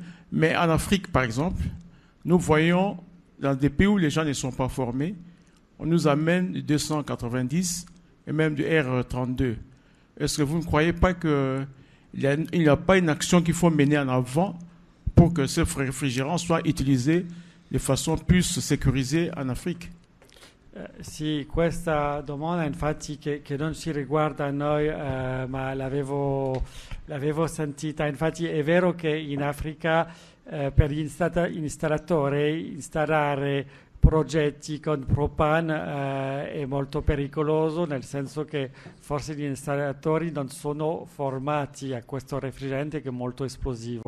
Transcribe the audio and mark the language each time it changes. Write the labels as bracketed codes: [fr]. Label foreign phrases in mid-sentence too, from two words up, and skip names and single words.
[fr] Mais en Afrique, par exemple, nous voyons dans des pays où les gens ne sont pas formés, on nous amène du 290 et même du R32. Est-ce que vous ne croyez pas qu'il n'y a pas une action qu'il faut mener en avant pour que ces réfrigérants soient utilisés de façon plus sécurisée en Afrique? [it] Sì, questa domanda infatti che non ci riguarda a noi, ma l'avevo sentita. Infatti è vero che in Africa per gli installatori installare progetti con Propan è molto pericoloso, nel senso che forse gli installatori non sono formati a questo refrigerante che è molto esplosivo.